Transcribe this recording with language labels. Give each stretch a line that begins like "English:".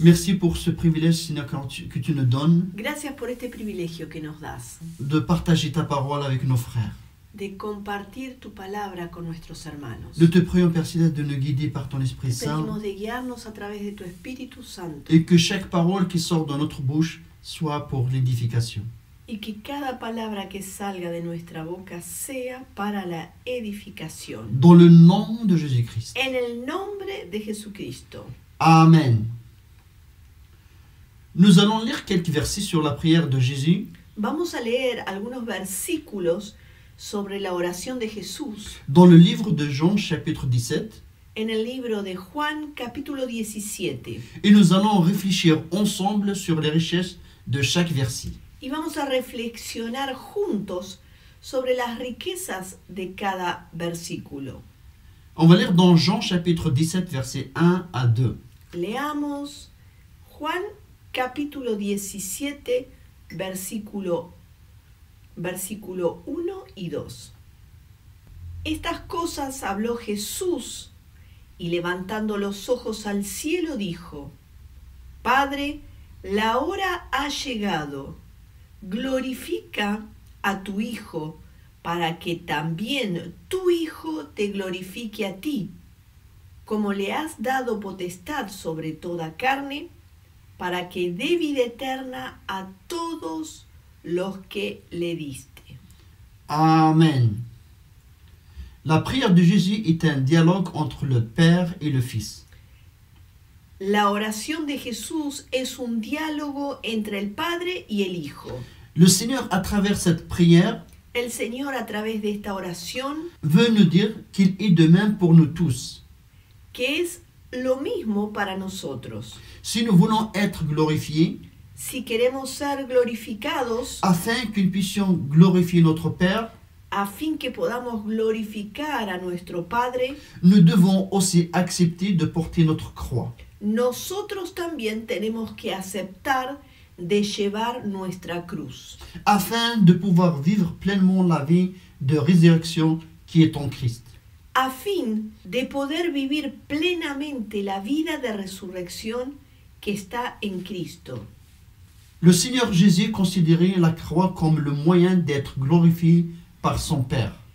French: Merci pour ce privilège, Seigneur, que tu nous donnes
Spanish: Gracias por este privilegio que nos das
French: de partager ta parole avec nos frères.
Spanish: de compartir tu palabra con nuestros hermanos.
French: Nous te prions, Père Céleste, de nous guider par ton Esprit
Spanish: Te
French: Saint
Spanish: pedimos de guiarnos a través de tu Espíritu Santo
French: et que chaque parole qui sort de notre bouche soit pour l'édification.
Spanish: y que cada palabra que salga de nuestra boca sea para la edificación.
French: Dans le nom de Jésus-Christ.
Spanish: En el nombre de Jesucristo. Amen.
French: Nous allons lire quelques versets sur la prière de Jésus
Spanish: Vamos a leer algunos versículos sobre la oración de Jesús
French: dans le livre de Jean chapitre 17
Spanish: en el libro de Juan capítulo 17.
French: et nous allons réfléchir ensemble sur les richesses de chaque verset.
Spanish: Y vamos a reflexionar juntos sobre las riquezas de cada versículo.
French: On va lire dans Jean chapitre 17 versets 1 à 2.
Spanish: Leamos Juan capítulo 17, versículo 1 y 2. Estas cosas habló Jesús y levantando los ojos al cielo dijo: Padre, la hora ha llegado. Glorifica a tu Hijo, para que también tu Hijo te glorifique a ti, como le has dado potestad sobre toda carne, para que dé vida eterna a todos los que le diste. Amen.
French: La prière de Jésus est un dialogue entre le Père et le Fils.
Spanish: La oración de Jesús es un diálogo entre el Padre y el Hijo.
French: Le Seigneur, à travers cette prière,
Spanish: El Señor, a través de esta oración,
French: veut nous dire qu'il est de même pour nous tous.
Spanish: que es lo mismo para nosotros.
French: Si nous voulons être glorifiés,
Spanish: Si queremos ser glorificados,
French: afin que nous puissions glorifier notre Père,
Spanish: a fin que podamos glorificar a nuestro Padre,
French: nous devons aussi accepter de porter notre croix.
Spanish: nosotros también tenemos que aceptar de llevar nuestra cruz,
French: Afin de pouvoir vivre pleinement la vie de résurrection qui est en Christ.
Spanish: a fin de poder vivir plenamente la vida de resurrección que está en Cristo.
French: Le Seigneur Jésus considérait la croix comme le moyen d'être glorifié par son Père.